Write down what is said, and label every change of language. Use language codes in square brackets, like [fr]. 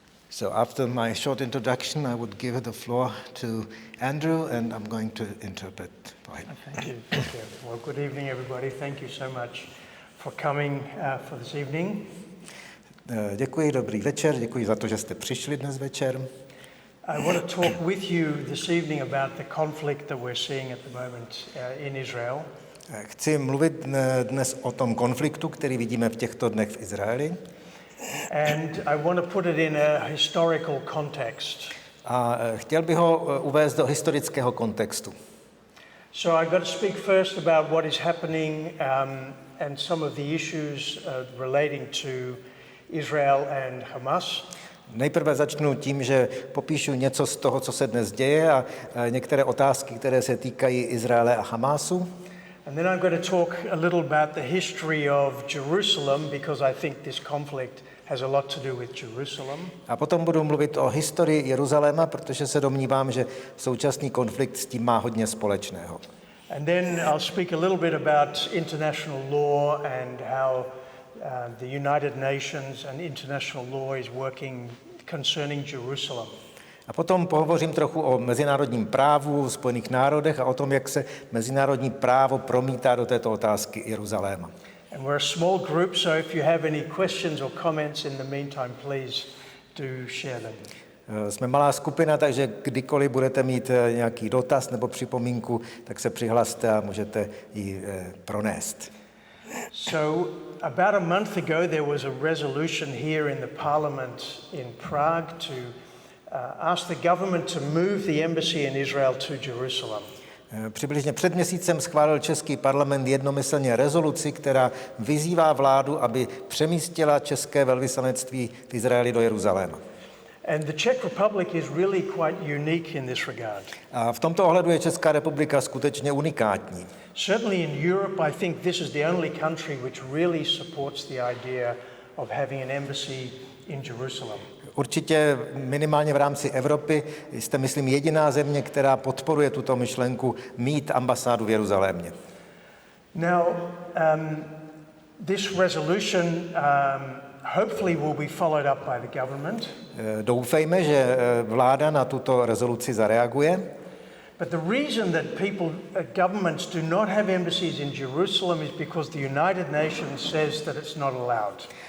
[en] So after my short introduction, I would give the floor to Andrew, and I'm going to interpret for him. Thank you. Well, good evening, everybody. Thank you so much for coming for this evening. [cs] Děkuji, dobrý večer, děkuji za to, že jste přišli dnes večer. [en] I want to talk with you this evening about the conflict that we're seeing at the moment in Israel. [cs] Chci mluvit dnes o tom konfliktu, který vidíme v těchto dnech v Izraeli. [en] And I want to put it in a historical context. [cs] A chtěl bych ho uvést do historického kontextu. [en] So I've got to speak first about what is happening and some of the issues relating to Israel and Hamas. [cs] Nejprve začnu tím, že popíšu něco z toho, co se dnes děje a některé otázky, které se týkají Izraele a Hamásu. [en] And then I'm going to talk a little about the history of Jerusalem because I think this conflict has a lot to do with Jerusalem. [cs] A potom budu mluvit o historii Jeruzaléma, protože se domnívám, že současný konflikt s tím má hodně společného. [en] And then I'll speak a little bit about international law and how the United Nations and international law is working concerning Jerusalem. [cs] A potom pohovořím trochu o mezinárodním právu v Spojených národech a o tom, jak se mezinárodní právo promítá do této otázky Jeruzaléma. [en] And we're a small group, so if you have any questions or comments in the meantime, please do share them. [cs] Jsme malá skupina, takže kdykoliv budete mít nějaký dotaz nebo připomínku, tak se přihlaste a můžete ji pronést. [en] So about a month ago there was a resolution here in the parliament in Prague to ask the government to move the embassy in Israel to Jerusalem. [cs] Přibližně před měsícem schválil český parlament jednomyslně rezoluci, která vyzývá vládu, aby přemístila české velvyslanectví v Izraeli do Jeruzaléma. [en] And the Czech Republic is really quite unique in this regard. [cs] A v tomto ohledu je Česká republika skutečně unikátní. [en] Certainly in Europe, I think this is the only country which really supports the idea of having an embassy in Jerusalem. [cs] Určitě minimálně v rámci Evropy jste, myslím, jediná země, která podporuje tuto myšlenku mít ambasádu v Jeruzalémě. [en] Now, this resolution hopefully will be followed up by the government. [cs] Doufejme, že vláda na tuto rezoluci zareaguje. [en] But the reason that governments do not have embassies in Jerusalem is because the United Nations says that it's not allowed.